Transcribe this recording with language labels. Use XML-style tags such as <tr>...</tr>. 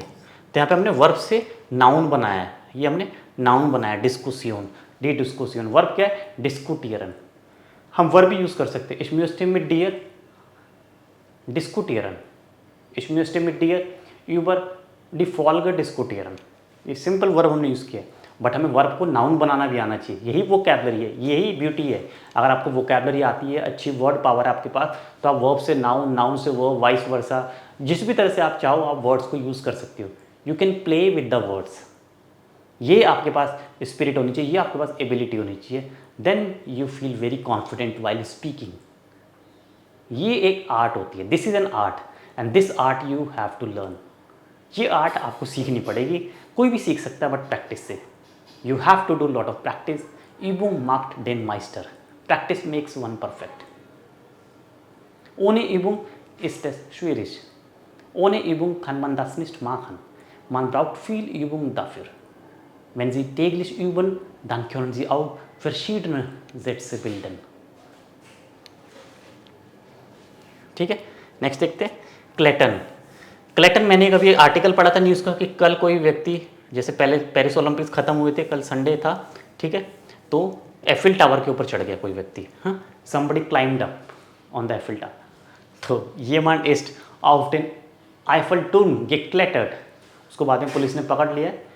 <hi>तो यहाँ पे हमने वर्ब से नाउन बनाया है, ये हमने नाउन बनाया डिस्कुसियन, डी डिस्कुसियन। वर्ब क्या है, डिस्कुटियरन। हम वर्ब भी यूज़ कर सकते हैं,</hi> <de>ich möchte mit dir diskutieren, ich möchte mit dir über die Folge diskutieren।</de> <hi>ये सिंपल वर्ब हमने यूज़ किया, बट हमें वर्ब को नाउन बनाना भी आना चाहिए। यही वोकैबलरी है, यही ब्यूटी है। अगर आपको वोकैबलरी आती है, अच्छी वर्ड पावर है आपके पास, तो आप वर्ब से नाउन, नाउन से वर्ब, वाइस वर्सा, जिस भी तरह से आप चाहो आप वर्ड्स को यूज़ कर सकते हो।</hi> <en>You can play with the words.</en> <hi>ये आपके पास स्पिरिट होनी चाहिए, ये आपके पास एबिलिटी होनी चाहिए।</hi> <en>Then you feel very confident while speaking.</en> <hi>ये एक आर्ट होती है,</hi> <en>This is an art and this art you have to learn.</en> <hi>ये आर्ट आपको सीखनी पड़ेगी, कोई भी सीख सकता है बट प्रैक्टिस से।</hi> <en>you have to do lot of practice,</en> <de>Übung macht den Meister,</de> <en>Practice makes one perfect.</en> <de>Ohne Übung ist es schwierig, ohne Übung kann man das nicht machen, man braucht viel Übung dafür। Wenn Sie täglich üben, dann können Sie auch verschiedene Sätze bilden।</de> <hi>ठीक है, next देखते हैं Clayton. Clayton मैंने एक अभी article पढ़ा था news का कि कल कोई व्यक्ति, जैसे पहले पेरिस ओलंपिक्स खत्म हुए थे, कल संडे था, ठीक है, तो एफिल टावर के ऊपर चढ़ गया कोई व्यक्ति। हाँ,</hi> <en>somebody climbed up on the Eiffel Tower।</en> <hi>तो</hi> <de>jemand ist auf den Eiffelturm geklettert,</de> <hi>उसको बाद में पुलिस ने पकड़ लिया।</hi>